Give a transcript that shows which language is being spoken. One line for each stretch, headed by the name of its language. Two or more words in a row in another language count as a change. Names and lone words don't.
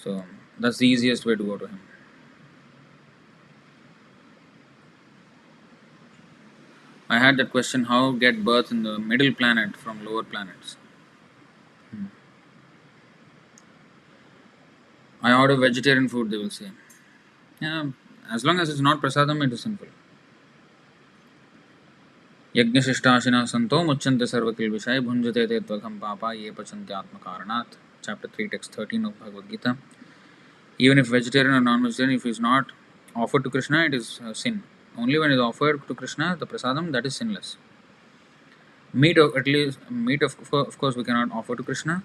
English: So that's the easiest way to go to him. I had that question, how get birth in the middle planet from lower planets? I order vegetarian food, they will say. Yeah, as long as it's not prasadam, it is sinful.
Sanskrit: Yajnashishtāshinā santo mucchante sarvakilvishai bhunjate te tvagam papa ye pachanti atmakaranath.
English: Chapter 3, text 13 of Bhagavad-gītā. Even if vegetarian or non-vegetarian, if it is not offered to Krishna, it is sin. Only when it is offered to Krishna, the prasadam, that is sinless. Meat, at least, meat of course we cannot offer to Krishna.